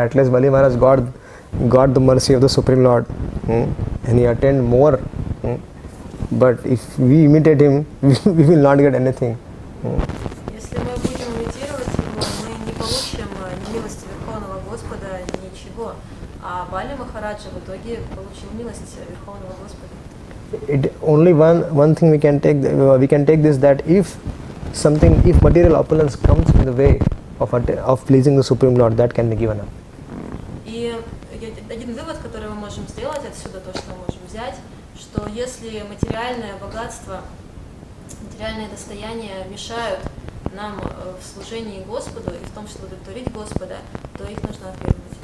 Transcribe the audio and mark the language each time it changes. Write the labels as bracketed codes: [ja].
[en] At least Bali Maharaj got the mercy of the Supreme Lord, and he attained more. But if we imitate him, we will not get anything. [ru] Если мы будем имитировать его, мы не получим ни милости Верховного Господа, ничего. А Бали Махараджа в итоге получил милость Верховного Господа. [en] Only one thing we can take this, that if material opulence comes in the way of pleasing the Supreme Lord, that can be given up. [ru] И один вывод, который мы можем сделать отсюда, то, что мы можем взять, что если материальное богатство, материальное достояние мешают нам в служении Господу и в том, чтобы удовлетворить Господа, то их нужно отвергнуть.